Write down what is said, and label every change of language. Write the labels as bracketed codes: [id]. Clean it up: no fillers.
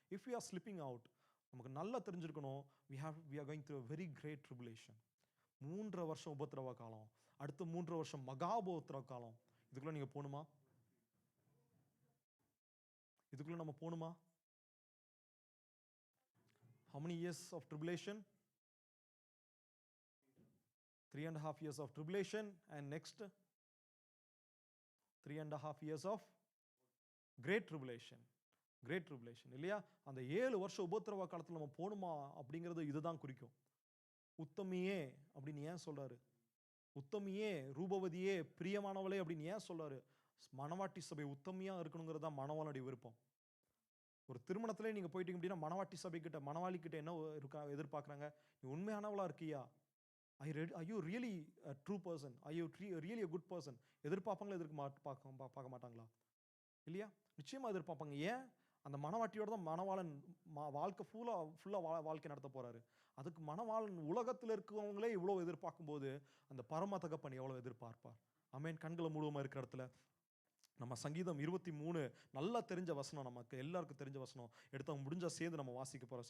[en] if we are slipping out, [ta] நமக்கு நல்லா தெரிஞ்சிருக்கணும், [en] we are going through a very great tribulation. [ta] 3 வருஷம் உபத்திரவ காலம், அடுத்த 3 வருஷம் மகா உபத்திரவ காலம். இதுக்குள்ள நீங்க போணுமா? இதுக்குள்ள நம்ம போணுமா? [en] How many years of tribulation? 3.5 years of tribulation and next 3.5 years of great tribulation. [ta] இல்லையா? அந்த 7 வருஷம் உபத்திரவ காலத்துல நம்ம போணுமா அப்படிங்கிறது இதுதான் குறிக்கும். உத்தமியே அப்படின்னு ஏன் சொல்றாரு? உத்தமியே, ரூபவதியே, பிரியமானவளே அப்படின்னு ஏன் சொல்றாரு? மனவாட்டி சபை உத்தமியா இருக்கணுங்கிறது தான் மணவாளனுடைய விருப்பம். ஒரு திருமணத்திலே நீங்க போயிட்டீங்க அப்படின்னா மனவாட்டி சபை கிட்ட, மணவாளி கிட்ட என்ன எதிர்பார்க்கறாங்க? நீ உண்மையானவளா இருக்கியா? [en] Are you really a true person? Are you really a good person? [ta] எதிர்பார்ப்பாங்களா? பார்க்க மாட்டாங்களா? இல்லையா? நிச்சயமா எதிர்பார்ப்பாங்க. ஏன்? அந்த மனவாட்டியோட தான் மணவாளன் வாழ்க்கை ஃபுல்லா வாழ்க்கை நடத்த போறாரு. அதுக்கு மணவாளன் உலகத்தில் இருக்கிறவங்களே இவ்வளவு எதிர்பார்க்கும் போது அந்த பரம தகப்பன் எவ்வளவு எதிர்பார்ப்பார்? ஆமென். கண்களை மூடுவமா இருக்கிற இடத்துல நம்ம சங்கீதம் 23 நல்லா தெரிஞ்ச வசனம், நமக்கு எல்லாருக்கும் தெரிஞ்ச வசனம், எடுத்து முடிஞ்சா சேர்ந்து நம்ம வாசிக்க போறோம்.